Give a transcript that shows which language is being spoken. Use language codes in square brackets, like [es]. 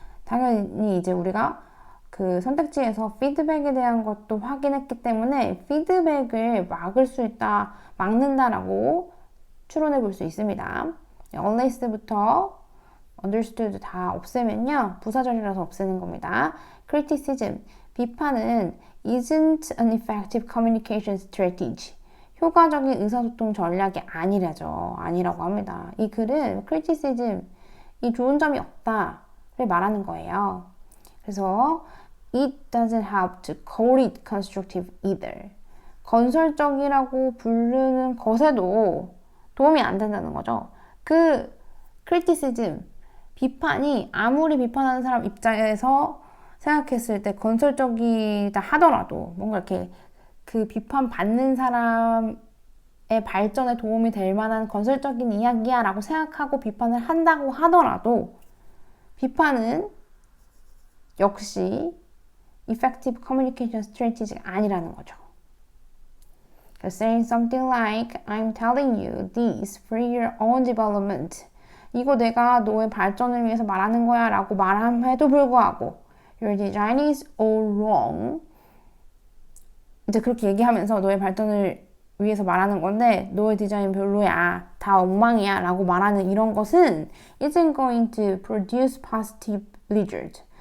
[ko] 당연히 이제 우리가 그 선택지에서 피드백에 대한 것도 확인했기 때문에 피드백을 막을 수 있다, 막는다라고 추론해 볼 수 있습니다. unless부터 understood 다 없애면요, 부사절이라서 없애는 겁니다. [en] criticism, [ko] 비판은 [en] isn't an effective communication strategy. [ko] 효과적인 의사소통 전략이 아니라고 합니다. 이 글은 criticism, 이 좋은 점이 없다를 말하는 거예요. [en] 그래서 it doesn't help to call it constructive either. [ko] 건설적이라고 부르는 것에도 도움이 안 된다는 거죠. 그 criticism, 비판이 아무리 비판하는 사람 입장에서 생각했을 때 건설적이다 하더라도 뭔가 이렇게 그 비판 받는 사람의 발전에 도움이 될 만한 건설적인 이야기야 라고 생각하고 비판을 한다고 하더라도 비판은 역시 [en] effective communication strategy [ko] 가 아니라는 거죠. [en] Saying something like I'm telling you this for your own development. [ko] 이거 내가 너의 발전을 위해서 말하는 거야 라고 말함에도 불구하고 [en] Your design is all wrong. [ko] 이제 그렇게 얘기하면서 너의 발전을 위해서 말하는 건데 너의 디자인 별로야, 다 엉망이야 라고 말하는 이런 것은 [en] isn't going to produce positive result.